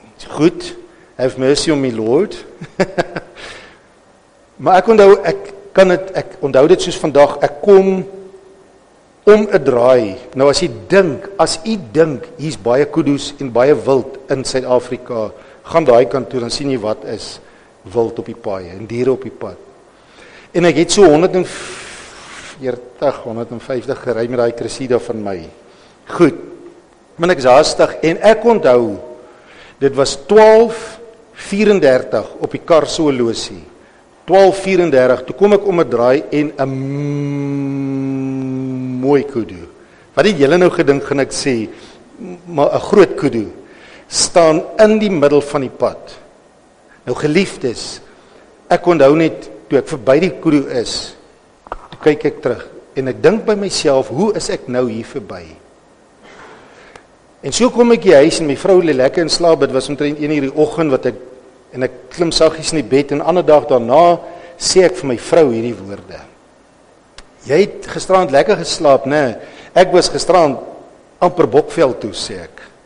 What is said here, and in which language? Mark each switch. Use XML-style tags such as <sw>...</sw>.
<af>Goed,</af> <en>have mercy on me Lord.</en> <af>Maar ek onthou, ek onthou dit soos vandag, ek kom om 'n draai. Nou as u dink, hier's baie kudus en baie wild in Suid-Afrika, gaan daai kant toe, dan sien jy wat is wild op die paaie, en diere op die pad. En ek het so 150 gery met daai Cressida van my. Goed, maar ek is haastig, en ek onthou, dit was 12:34 op die kar so losie. 12:34, toe kom ek om 'n draai, en 'n mooi kudu. Wat het julle nou gedink, gaan ek sê, maar 'n groot kudu, staan in die middel van die pad. Nou geliefdes, ek onthou net, toe ek verby die kudu is, toe kyk ek terug, en ek dink by myself, hoe is ek nou hier verby? En so kom ek die huis, en my vrou lê lekker in slaap, dit was omtrent 1:00 die oggend, en ek klim saggies in die bed, en 'n ander dag daarna, sê ek vir my vrou hierdie woorde. Jy het gisterand lekker geslaap, né? Ek was gisterand amper Bokveld toe, sê ek.</af>